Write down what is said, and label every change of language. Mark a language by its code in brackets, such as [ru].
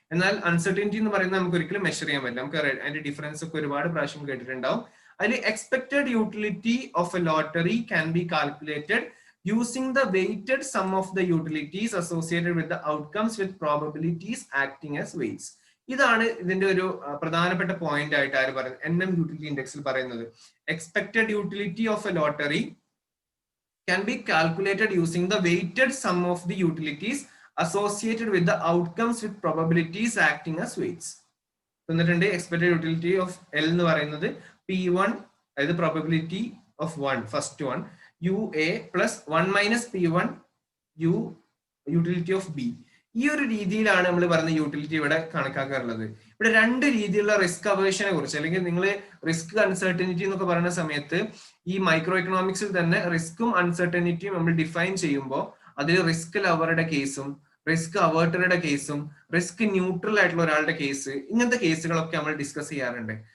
[ml] എന്നാൽ അൺസർട്ടനിറ്റി എന്ന് പറയുന്നത് നമുക്ക് ഒരിക്കലും മെഷർ ചെയ്യാൻ പറ്റില്ല. നമുക്ക് അതിന്റെ ഡിഫറൻസ് ഒക്കെ ഒരുപാട് പ്രാവശ്യം കേട്ടിട്ടുണ്ടാവും. അതിൽ [en] Expected utility of a lottery can be calculated using the weighted sum of the utilities associated with the outcomes with probabilities acting as weights. [ml] ഇതാണ് ഇതിന്റെ ഒരു പ്രധാനപ്പെട്ട പോയിന്റ് ആയിട്ട് ആര് പറയുന്നത്? [en] NM utility ഇൻഡെക്സിൽ [ml] പറയുന്നത് [en] Expected utility of a lottery can be calculated using the weighted sum of the utilities associated with the outcomes with probabilities acting as weights. [ml] തന്നിട്ടുണ്ട് [en] expected utility of L [ml] എന്ന് പറയുന്നത് [en] P1 [ml] അതായത് [en] Probability of 1 first one UA plus 1 minus P1 U utility of B. [ml] ഈ ഒരു രീതിയിലാണ് നമ്മൾ പറയുന്ന utility ഇവിടെ കണക്കാക്കാറുള്ളത്. ഇവിടെ രണ്ട് രീതിയിലുള്ള റിസ്ക് അവേഴ്ഷനെ കുറിച്ച് അല്ലെങ്കിൽ നിങ്ങൾ റിസ്ക് അൺസർട്ടനിറ്റി എന്നൊക്കെ പറയുന്ന സമയത്ത് ഈ മൈക്രോ എക്കണോമിക്സിൽ തന്നെ റിസ്ക്കും അൺസർട്ടനിറ്റിയും നമ്മൾ ഡിഫൈൻ ചെയ്യുമ്പോൾ അതിൽ റിസ്ക് ലവറുടെ കേസും റിസ്ക് അവേർട്ടറുടെ കേസും റിസ്ക് ന്യൂട്രൽ ആയിട്ടുള്ള ഒരാളുടെ കേസ്, ഇങ്ങനത്തെ കേസുകളൊക്കെ നമ്മൾ ഡിസ്കസ് ചെയ്യാറുണ്ട്.